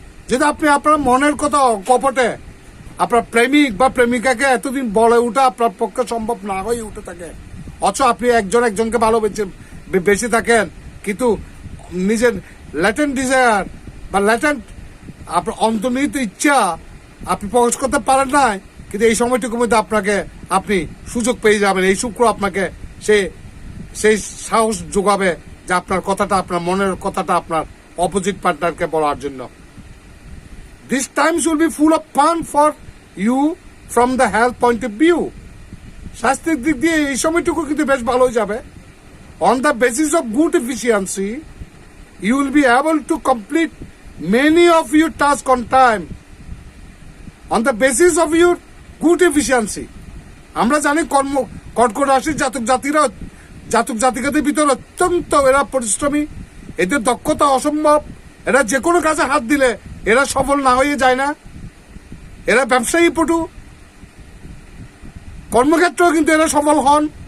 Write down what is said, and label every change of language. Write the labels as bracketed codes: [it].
[bn] যদি আপনি আপনার মনের কথা কপটে আপনার প্রেমিক বা প্রেমিকাকে এতদিন বলে ওঠা আপনার পক্ষে সম্ভব না হয়ে উঠে থাকে, অথচ আপনি একজনকে বেশি থাকেন, কিন্তু নিজের ল্যাটেন্ট ডিজায়ার বা ল্যাটেন্ট আপনার অন্তর্নিহিত ইচ্ছা আপনি প্রকাশ করতে পারেন না, কিন্তু এই সময়টুকুর মধ্যে আপনি সুযোগ পেয়ে যাবেন। এই শুক্র আপনাকে সেই সাহস যোগাবে যে আপনার কথাটা, আপনার মনের কথাটা আপনার অপোজিট পার্টনারকে বলার জন্য। [en] These times will be full of fun for you from the health point of view. [bn] স্বাস্থ্যের দিক দিয়ে এই সময়টুকু কিন্তু বেশ ভালোই যাবে। [en] On the basis of good efficiency, you will be able to complete many of your tasks on time. On the basis of your good efficiency, [bn] আমরা জানি কর্কট রাশির জাতক জাতিকাদের ভিতরে অত্যন্ত এরা পরিশ্রমী, এদের দক্ষতা অসম্ভব, এরা যে কোনো কাজে হাত দিলে এরা সফল না হয়ে যায় না, এরা ব্যবসায়ী পটু, কর্মক্ষেত্রেও কিন্তু এরা সফল হন।